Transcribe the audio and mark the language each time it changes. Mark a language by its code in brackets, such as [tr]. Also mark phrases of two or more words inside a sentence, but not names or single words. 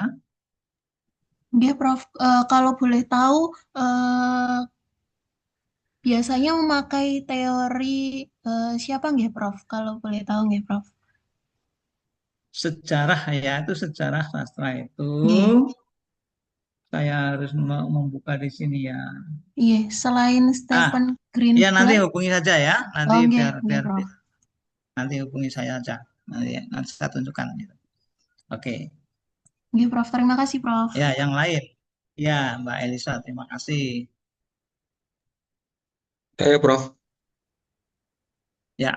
[id] Dia, Prof, kalau boleh tahu, biasanya memakai teori siapa nggih, Prof? Kalau boleh tahu nggih, Prof? Sejarah ya, itu sejarah sastra itu. Nggih. Saya harus membuka di sini ya. Iya, selain Stephen Ya nanti Greenblatt. hubungi saja ya, nanti Oh, nggih, biar nggih, Prof. nanti hubungi saya aja, nanti saya tunjukkan gitu. Oke. Nggih, Prof. Terima kasih, Prof. Ya, yang lain. Ya, Mbak Elisa, terima kasih. Prof. Ya,